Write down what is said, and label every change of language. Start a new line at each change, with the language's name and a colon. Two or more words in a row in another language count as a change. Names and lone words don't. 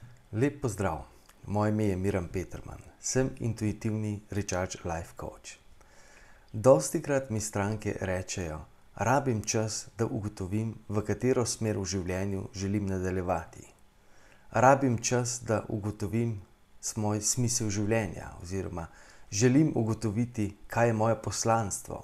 Slovenian: Lep pozdrav, moje ime je Miran Peterman, sem intuitivni
English: recharge life coach.
Slovenian: Dostikrat mi stranke rečejo, rabim čas, da ugotovim, v katero smer v življenju želim nadaljevati. Rabim čas, da ugotovim svoj smisel življenja oziroma želim ugotoviti, kaj je moje poslanstvo.